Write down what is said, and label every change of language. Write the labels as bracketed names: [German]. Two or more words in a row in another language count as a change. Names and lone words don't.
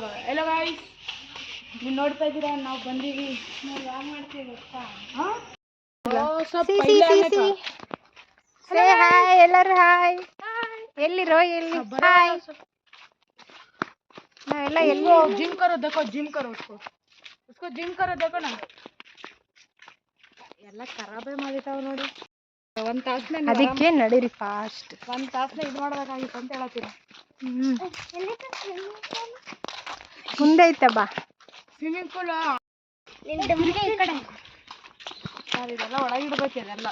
[Kannada] ಎಲ್ಲ ಗಾಯ್ಸ್ ನೀವು ನೋಡ್ತಾ ಇದ್ದೀರಾ, ನಾವು ಬಂದೀವಿ. ನಾವು ಯಾವ ಮಾಡ್ತೀವಿ ಗೊತ್ತಾ? ಹಾಯ್ ಎಲ್ಲರೂ ಹಾಯ್. ಎಲ್ಲಿರೋ ಎಲ್ಲಿ ಹಾಯ್. ನಾವೆಲ್ಲ ಎಲ್ಲಿ [Hindi] जिम करो देखो, जिम करो उसको जिम करो देखो ना. [Kannada] ಎಲ್ಲ ಖರಾಬೇ ಮಾಡಿತಾವ ನೋಡಿ. ಒಂದು ತಾಸನೇ ಅದಕ್ಕೆ ನಡೀರಿ ಫಾಸ್ಟ್. ಒಂದು ತಾಸನೇ ಇದು ಮಾಡಬೇಕಾಗಿತ್ತು ಅಂತ ಹೇಳತ್ತೀನಿ. ಮುಂದೆ ಐತೆ ಬಾ [English] swimming pool. [Kannada] ಸರ್ ಇದೆಲ್ಲ ಒಳಗಿಡ್ಬೇಕು ಇದೆಲ್ಲ.